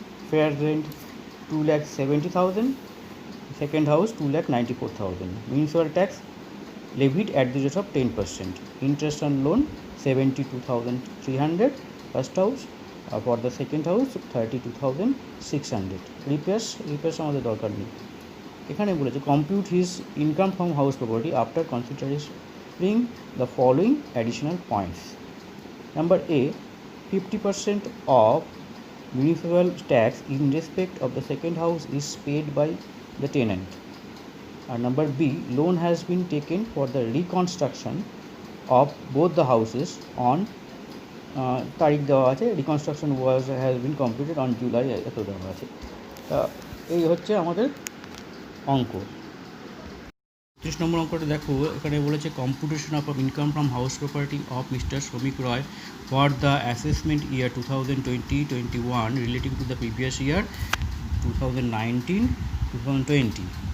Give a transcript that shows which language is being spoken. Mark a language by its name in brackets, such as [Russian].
[English] Fair rent 2,70,000, second house 2,94,000. Municipal tax levied at the rate of 10%. Interest on loan 72,300 first house, for the second house 32,600. repairs [Bangla] আমাদের দরকার নেই। এখানে বলেছে [English] Compute his income from house property after considering the following additional points. Number A, 50% of municipal tax in respect of the second house is paid by the tenant. Number B, loan has been taken for the reconstruction of both the houses on [Bangla] তারিখ দেওয়া আছে, [English] reconstruction has been completed on July, [Bangla] এত দেওয়া আছে। এই হচ্ছে আমাদের অঙ্ক। 30 নম্বর অঙ্কটা দেখো, এখানে বলেছে [English] Computation of income from house property of mister Shramik Roy for the assessment year 2020-21 relating to the previous year 2019-2020।